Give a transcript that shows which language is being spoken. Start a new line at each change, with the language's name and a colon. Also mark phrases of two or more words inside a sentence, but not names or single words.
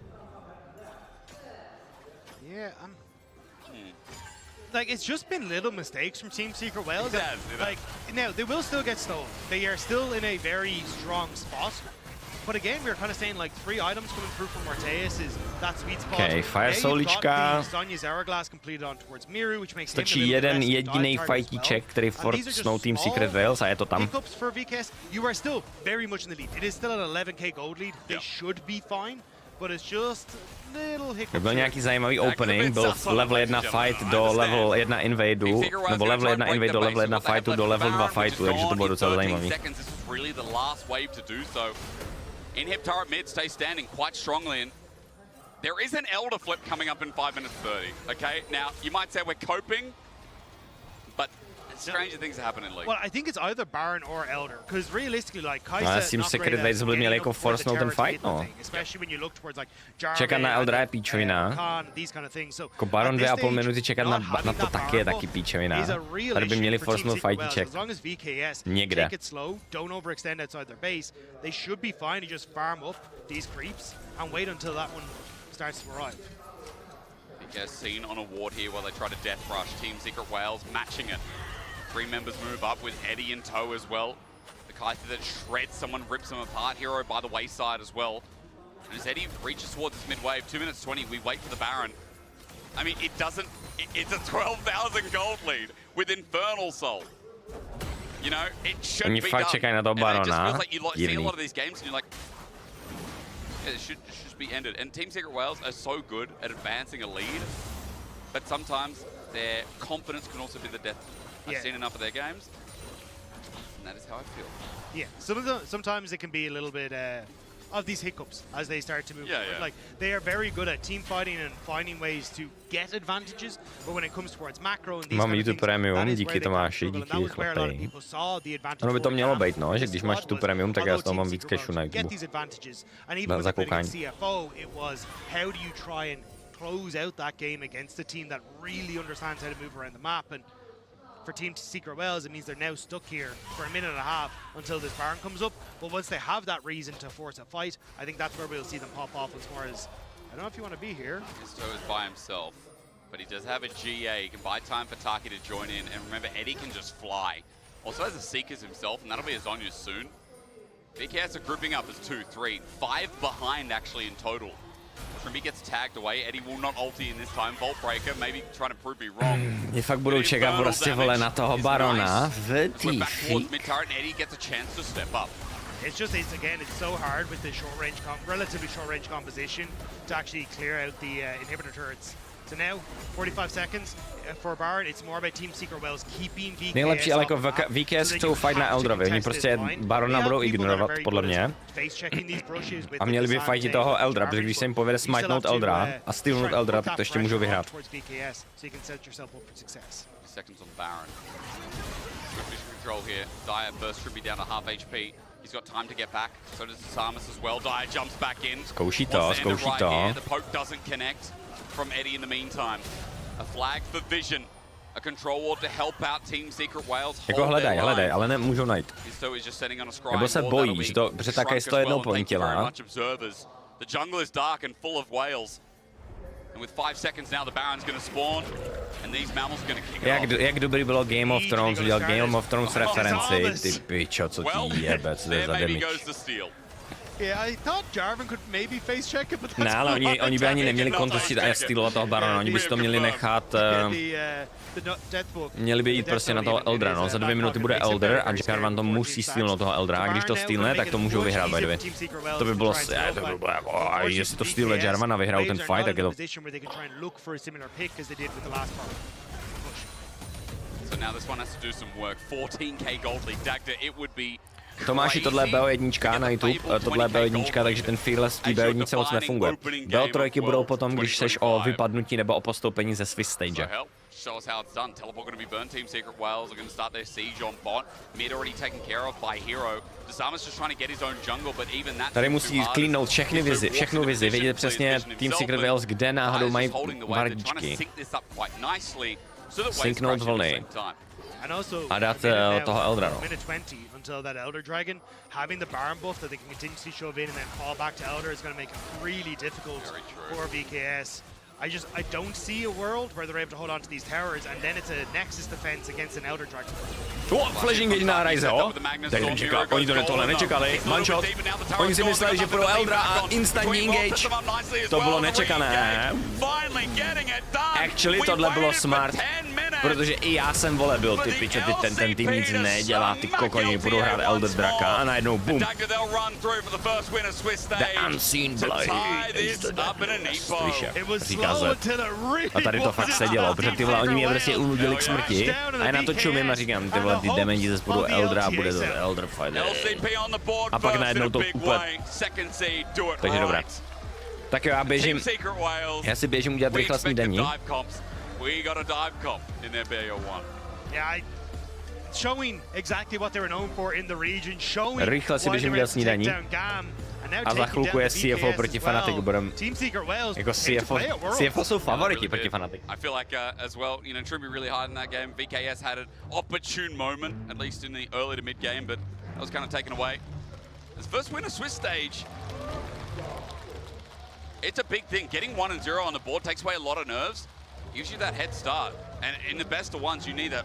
English: Yeah, like, it's just been little mistakes from Team Secret Wales. Like, now, they will still get stolen. They are still in a very strong spot. But again, we were kind of saying, like, 3 items coming through from Morteus is that sweet spot.
Czech: Okay, Fire Soulička. Stačí jeden jediný fightíček, který forcnou Team Secret Wales a je to tam.
English: For VKS, you are still very much in the lead. It is still an 11k gold lead. They should be fine, but it's just little hiccups.
Czech: Byl nějaký zajímavý opening, byl
English: level 1 fight
Czech: do
English: level 1 invadeu,
Czech: nebo
English: level 1 invade
Czech: do
English: level 1 fightu
Czech: do
English: level 2 fightu,
Czech: takže to bylo docela zajímavý.
English: In-hip turret mid stays standing quite strongly, and there is an Elder flip coming up in 5 minutes 30. Okay, now you might say we're coping, but stranger things happen in League. Well, I think it's either Baron or Elder, because realistically, like Kai'Sa,
Czech: Team Secret Wales by měli jako forcenout ten fight, no. Čekat na Eldera je píčovina. Jako Baron 2,5 minuty čekat na to taky je taky píčovina. Tady by měli forcenout fightíček. Někde.
English: VKS seen on a ward here while they try to death rush. Team Secret Wales matching it. 3 members move up with Eddie in tow as well. The Kai'Sa that shreds someone, rips them apart. Hero by the wayside as well. And as Eddie reaches towards this mid-wave, 2 minutes 20, we wait for the Baron. I mean, it doesn't... It's a 12,000 gold lead with Infernal Soul. You know, it should be done.
Czech: Čekají na toho Barona.
English: It just feels like you see a lot of these games and you're like... Yeah, it should just be ended. And Team Secret Wales are so good at advancing a lead, but sometimes their confidence can also be the death. I've seen enough of their games, and that is how I feel. Yeah, sometimes it can be a little bit of these hiccups as they start to move forward. Like, they are very good at team fighting and finding ways to get advantages, but when it comes towards macro and these
Czech: Mám YouTube Premium, díky Tomáši, díky chlapi. Ono by to mělo být, no, že když máš YouTube Premium, tak já z toho mám víc cashu na YouTube. Za koukání.
English: Close out that game against a team that really understands how to move around the map, and for Team Secret Wales, it means they're now stuck here for a minute and a half until this Baron comes up. But once they have that reason to force a fight, I think that's where we'll see them pop off as far as, I don't know if you want to be here. Isto is by himself, but he does have a GA. He can buy time for Taki to join in, and remember, Eddie can just fly. Also has a Seekers himself, and that'll be his Zhonya's soon. VKS are grouping up as 2, 3, 5 behind actually in total. Trimby gets tagged away. Eddie will not ulti in this time. Bolt breaker, maybe trying to prove me wrong.
Czech: Je fakt budou čekat prostě vole na toho Barona v týfi.
English: Eddie gets a chance to step up. It's just, it's so hard with the relatively short range composition to actually clear out the inhibitor turrets. So now, 45 seconds for Baron. It's more about Team Secret Wales keeping VKS.
Czech: Nejlepší, ale jako VKS chcou fight na Elderovi. Oni prostě Barona budou ignorovat, podle mě. A měli by fightit toho Eldera, protože když se jim povede smajtnout Eldera a stealnout Eldera, tak to ještě můžou vyhrát.
English: Seconds on Baron. Control here. Dire burst Trimby down to half HP. He's got time to get back. So does Samus as well. Dire jumps back in.
Czech: Zkouší to.
English: The poke doesn't connect from Eddie in the meantime. A flag for Vision. A control ward to help out Team Secret Wales.
Czech: Jako hledaj, ale nemůžou najít. Nebo se bojí, že to, protože také to jednou pointila.
English: The jungle is dark and full of whales. And with 5 seconds now, the Baron's going to spawn, and these mammals are going to kick it off.
Czech: Jak dobrý bylo Game of Thrones, udělal Game of Thrones referenci, ty pičo, co ti jebe, co to je za damage.
English: Yeah, I thought Jarvan could maybe face check it, but that's
Czech: ne, ale oni by ani neměli kontestit a stealovat toho Barona, oni by si to měli nechat... Měli by jít prostě na toho Eldera, no. Za 2 minuty bude Elder a Jarvan to musí stealnout toho Eldera, a když to stealne, tak to můžou vyhrát,
English: by the way.
Czech: To by bylo... jestli to stealne Jarvan a vyhrál ten fight, tak je to...
English: So now this one has to do some work. 14k gold lead. Dagda, it would be...
Czech: Tomáši, tohle je BO1 na YouTube, tohle je BO1, takže ten fearless v té BO1 moc nefunguje. BO3 budou potom, když seš o vypadnutí nebo o postoupení ze
English: Swiss stage. Show us how it's done. Teleport going to be burned. Team Secret Wales are going to start their siege on bot. Mid already taken care of by Hero. Samus just trying to get his own jungle, but even that.
Czech: Tady musí cleanout všechny vizi, vědět přesně Team Secret Wales, kde náhodou mají vardičky. Synknout vlny.
English: And also,
Czech: a dát toho Eldra, no.
English: minute 20 until that Elder Dragon, having the Baron buff that they can continuously shove in and then fall back to Elder is going to make it really difficult for VKS. I don't see a world where they're able to hold on to these towers, and then it's a Nexus defense against an Elder Dragon. Flashing Gate
Czech: na Ryze ho. Teď nečeká, oni tohle nečekali. Manshot. Oni si mysleli, že půjdou Eldra a instantní engage. To bylo nečekané. Actually tohle bylo smart. Protože i já jsem byl ty piče, ten tým nic nedělá, ty kokoni budou hrát Elder Draka a najednou boom.
English: The unseen blade.
Czech: Říká se. A tady to fakt sedělo, protože ty vole, oni mě prostě unudili k smrti a já na to čumím a říkám, ty vole, ty dementi ze spodu Eldra a bude to
English: Elder fight.
Czech: A pak najednou to úplně. Takže dobré. Tak jo, já si běžím udělat rychle snídaní.
English: We got a dive comp in their BO1. Yeah, showing exactly what they were known for in the region, showing
Czech: rychle si běžím udělat snídaní. A za chvilku je CFO proti Fnatic, budem jako CFO jsou favoriti proti Fnatic.
English: I feel like as well, you know, Trumby really hard in that game. VKS had an opportune moment, at least in the early to mid game, but that was kind of taken away. His first win of Swiss stage. It's a big thing. Getting 1 and 0 on the board takes away a lot of nerves. Gives you that head start, and in the best of ones, you need that.